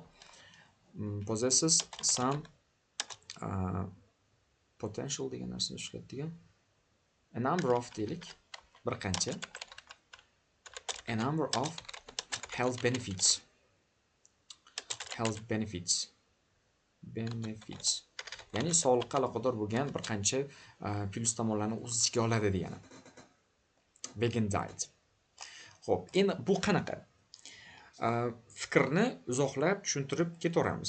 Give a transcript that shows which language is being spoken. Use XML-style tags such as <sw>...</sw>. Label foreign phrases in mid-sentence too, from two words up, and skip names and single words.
<en>Possesses some potential</en> <uz>degan narsani ishlatadigan.</uz> <en>A number of</en> <uz>deylik, bir qancha.</uz> <en>A number of health benefits.</en> <uz>Ya'ni sog'liqqa aloqador bo'lgan bir qancha plus tomonlarni o'z ichiga oladi degani.</uz> <en>Vegan diet.</en> <uz>Xo'p, endi bu qanaqa? Fikrni uzoqlab tushuntirib ketaveramiz.</uz>